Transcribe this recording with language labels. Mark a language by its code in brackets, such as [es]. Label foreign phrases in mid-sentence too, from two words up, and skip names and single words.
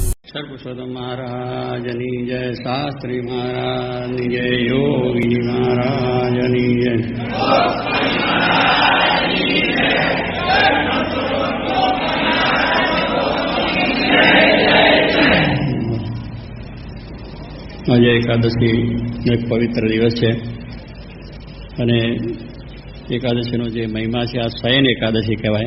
[gu] સર્વપુરુષોત્તમ મહારાજની જય, શાસ્ત્રી મહારાજની જય, યોગી મહારાજની જય। આજે એકાદશી એક પવિત્ર દિવસ છે અને એકાદશીનો જે મહિમા છે આ શયન એકાદશી કહેવાય.